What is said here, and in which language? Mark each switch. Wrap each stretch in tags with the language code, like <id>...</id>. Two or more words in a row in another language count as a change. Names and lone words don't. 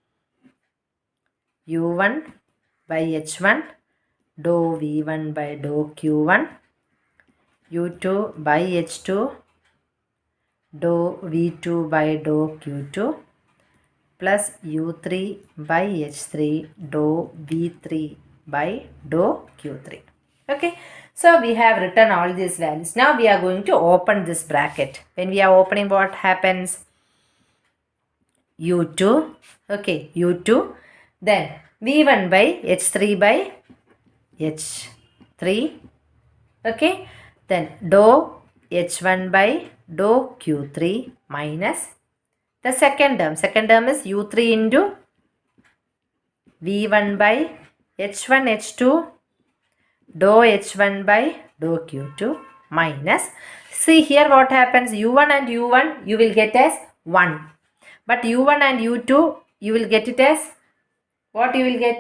<en>U1 by H1 dou V1 by dou Q1, U2 by H2 dou V2 by dou Q2 plus U3 by H3 dou V3 by dou Q3. Okay, so we have written all these values. Now we are going to open this bracket. When we are opening, what happens? U2, okay, U2, then V1 by H3 by H3, okay, then dou H1 by dou Q3 minus the second term is U3 into V1 by H1 H2 dou H1 by dou Q2 minus See here what happens, u1 and u1 you will get as 1, but u1 and u2 you will get it as what you will get?</en>